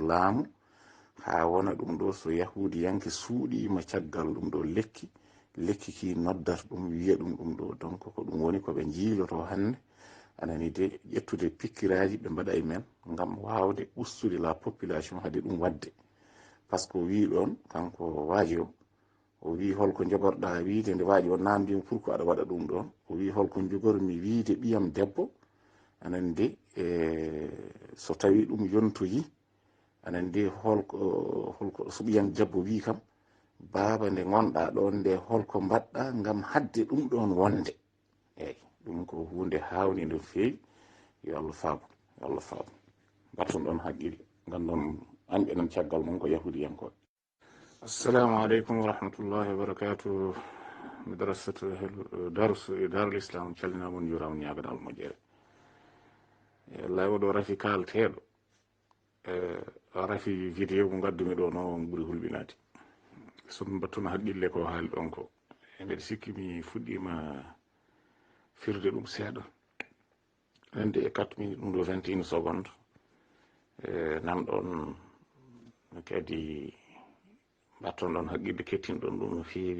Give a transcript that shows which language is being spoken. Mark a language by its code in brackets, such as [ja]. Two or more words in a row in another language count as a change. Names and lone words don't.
[ff] laamu ha wona ɗum ɗo so yahudiyanke suuɗima caggal ɗum ɗo lekki ki noddata ɗum wiya ɗum ɗo donc ko ɗum woni koɓe jiiloto hannde anani de ƴettude pikkiraji ɓe mbaɗa e men ngam wawde ustude [fr] la population [ff] hade ɗum wadde [fr] par ce que [ff] o wi ɗon kanko waaji o wi holko jogorɗa wiide nde waaji o namdima pour ko aɗa waɗa ɗum ɗon o wi holko jogormi wiide ɓiyam debbo anande so tawi ɗum yontoyi anande holko so ɓiyam debbo wi kam baaba nde gonɗa ɗon nde holko mbaɗɗa ngam hadde ɗum ɗon wonde eyyi ɗum ko hunde hawni no feewi yo Allah faabu batton ɗon haqqille gandon anɓe nan caggal mon ko yahudiyankoɓe. [ar] السلام عليكم ورحمة الله وبركاته. [ff] Madrasatu darul islam calminamon juramon ñaganal moƴƴere wallahi oɗo rafi kalteɗo rafi vidéo mo gaddumi ɗo no ɓuuri hulɓinade somi battuno haqqille ko haali ɗon ko mbeɗa sikki mi fuɗɗima firde ɗum seeɗa ande e 4 minutes ɗum ɗo 21 secondes nanɗon kadi batton ɗon haqqille kettinɗon ɗum no feewi